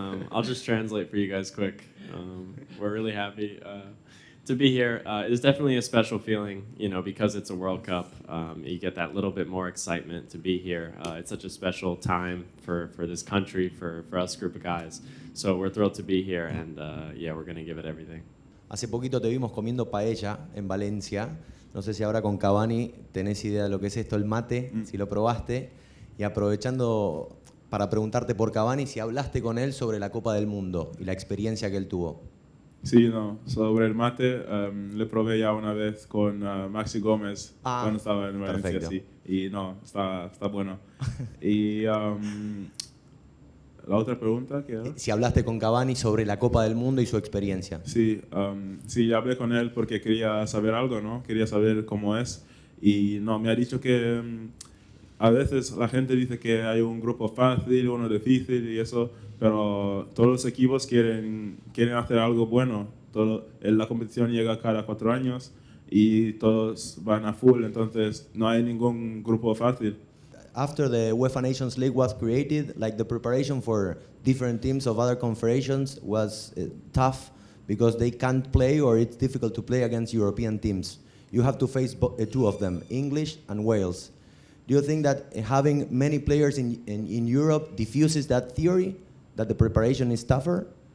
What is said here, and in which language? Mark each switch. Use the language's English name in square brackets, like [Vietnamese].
[English] I'll just translate for you guys quick. We're really happy to be here. It's definitely a special feeling, because it's a World Cup. You get that little bit more excitement to be here. It's such a special time for this country, for us group of guys. So we're thrilled to be here, and we're going to give it everything. [Spanish] Hace poquito te vimos comiendo paella en Valencia. No sé si ahora con Cavani tenés idea de lo que es esto, el mate, si lo probaste. Y aprovechando para preguntarte por Cavani, si hablaste con él sobre la Copa del Mundo y la experiencia que él tuvo. Sí, no, sobre el mate le probé ya una vez con Maxi Gómez cuando estaba en Valencia, sí, y no, está bueno. Y la otra pregunta que era... Si hablaste con Cavani sobre la Copa del Mundo y su experiencia. Sí, sí, hablé con él porque quería saber algo, ¿no? Quería saber cómo es y no, me ha dicho que a veces la gente dice que hay un grupo fácil, uno difícil y eso, pero todos los equipos quieren hacer algo bueno. La competición llega cada 4 años y todos van a full, entonces no hay ningún grupo fácil. [English] After the UEFA Nations League was created, like the preparation for different teams of other confederations was tough because they can't play or it's difficult to play against European teams. You have to face two of them, English and Wales. Do you think that having many players in Europe diffuses that theory, that the preparation is tougher?